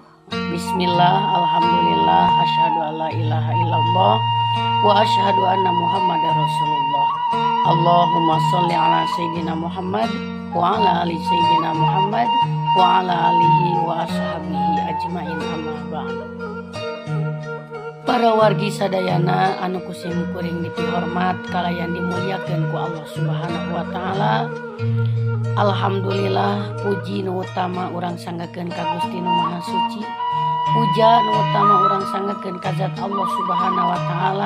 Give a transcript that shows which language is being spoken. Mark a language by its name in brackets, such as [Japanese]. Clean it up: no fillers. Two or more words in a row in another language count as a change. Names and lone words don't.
[Arabic] بسم الله الحمد لله أشهد أن لا إله إلا الله وأشهد أن محمدا رسول الله. اللهم صل على سيدنا محمد وعلى آل سيدنا محمد وعلى آله وأصحابه أجمعين أما بعد. [Sundanese] Para wargi sadayana anu kusim kuring dipihormat kalayan dimuliakeun ku Allah [Arabic] سبحانه وتعالى. [Sundanese] Alhamdulillah, puji nu utama urang sanggakeun ka Gusti Nu Maha Suci. Puja nu utama urang sanggakeun ka zat Allah [Arabic] سبحانه وتعالى.